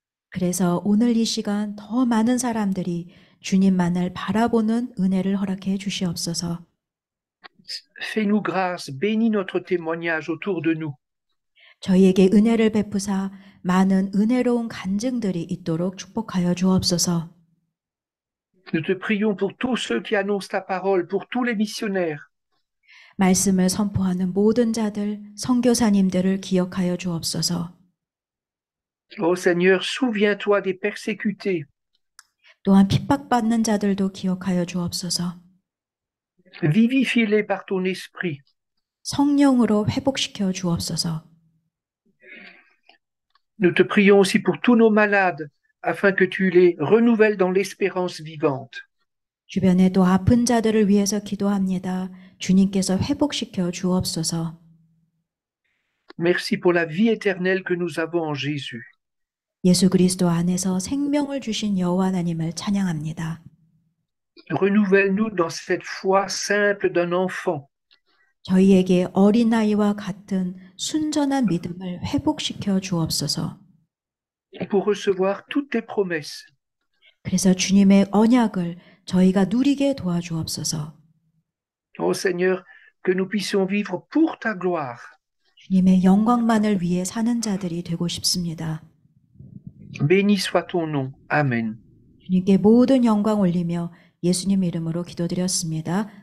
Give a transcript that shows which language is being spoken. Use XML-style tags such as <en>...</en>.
<ko>그래서 오늘 이 시간 더 많은 사람들이 주님만을 바라보는 은혜를 허락해 주시옵소서.</ko> <fr>Fais-nous grâce, bénis notre témoignage autour de nous.</fr> <ko>저희에게 은혜를 베푸사 많은 은혜로운 간증들이 있도록 축복하여 주옵소서.</ko> <fr>Nous te prions pour tous ceux qui annoncent ta parole, pour tous les missionnaires.</fr> <ko>말씀을 선포하는 모든 자들, 선교사님들을 기억하여 주옵소서.</ko> <fr>Ô Seigneur, souviens-toi des persécutés.</fr> <ko>또한 핍박받는 자들도 기억하여 주옵소서.</ko> <fr>Vivifie-les par ton esprit.</fr> <ko>성령으로 회복시켜 주옵소서.</ko> <fr>Nous te prions aussi pour tous nos malades, afin que tu les renouvelles dans l'espérance vivante.</fr> <ko>주변에 또 아픈 자들을 위해서 기도합니다. 주님께서 회복시켜 주옵소서.</ko> <fr>Merci pour la vie éternelle que nous avons en Jésus.</fr> <ko>예수 그리스도 안에서 생명을 주신 여호와 하나님을 찬양합니다.</ko> <fr>Renouvelle-nous dans cette foi simple d'un enfant.</fr> <ko>저희에게 어린아이와 같은 순전한 믿음을 회복시켜 주옵소서.</ko> <fr>Pour recevoir toutes tes promesses.</fr> <ko>그래서 주님의 언약을 저희가 누리게 도와주옵소서.</ko> <fr>Ô Seigneur, que nous puissions vivre pour ta gloire.</fr> <ko>주님의 영광만을 위해 사는 자들이 되고 싶습니다.</ko> <fr>Béni soit ton nom. Amen.</fr> <ko>주님께 모든 영광 올리며 예수님 이름으로 기도드렸습니다.</ko>